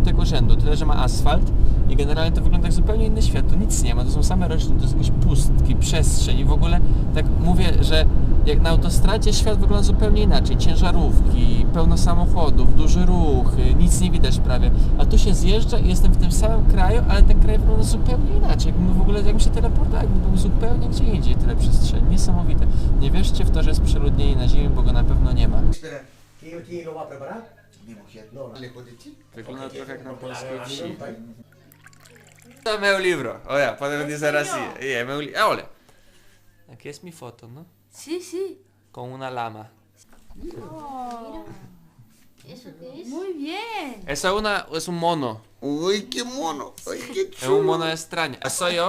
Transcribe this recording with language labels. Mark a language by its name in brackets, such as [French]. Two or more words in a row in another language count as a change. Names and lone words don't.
[Polish] rzędu, tyle że ma asfalt i generalnie to wygląda jak zupełnie inny świat, tu nic nie ma, to są same rośliny, to jest jakieś pustki, przestrzeń i w ogóle tak mówię, że jak na autostradzie świat wygląda zupełnie inaczej, ciężarówki, pełno samochodów, duży ruch, nic nie widać prawie, a tu się zjeżdża i jestem w tym samym kraju, ale ten kraj wygląda zupełnie inaczej, jakbym w ogóle, jakbym się teleportował, jakbym był zupełnie gdzie indziej, tyle przestrzeni, niesamowite. Nie wierzcie w to, że jest przeludnienie na ziemi, bo go na pewno nie ma. [Spanish] ¿Quién lo va a preparar? Mi mujer. No, lejos de ti. [Polish] Wygląda trochę jak na polskiej wsi. [Spanish] To meu libro. Oye, podemos decir así. Meu libro. Olha. Aquí es mi foto, ¿no? Sí, sí. Con una lama. Oh, ¿Eso qué es? muy bien. Eso es un mono. Uy, qué mono. Uy, qué Es chulo. un mono extraño. Soy yo.